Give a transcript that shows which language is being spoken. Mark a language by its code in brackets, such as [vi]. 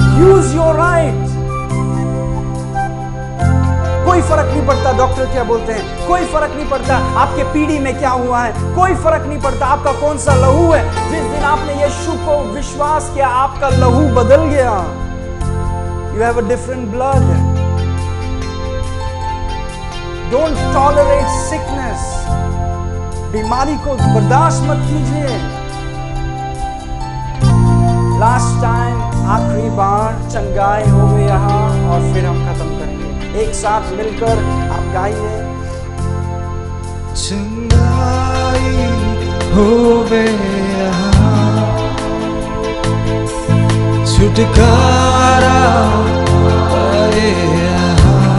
[en] Use your right. [hi] कोई फर्क नहीं पड़ता डॉक्टर क्या बोलते हैं, कोई फर्क नहीं पड़ता आपके पीढ़ी में क्या हुआ है, कोई फर्क नहीं पड़ता आपका कौन सा लहू है। जिस दिन आपने यीशु को विश्वास किया, आपका लहू बदल गया। [en] You have a different blood. Don't tolerate sickness. [hi] बीमारी को बर्दाश्त मत कीजिए। लास्ट टाइम, आखिरी बार चंगाई हो गई यहाँ, और फिर हम खत्म करेंगे। एक साथ मिलकर आप गाइए। चंगाई होवे यहाँ, छुटकारा पाए यहाँ।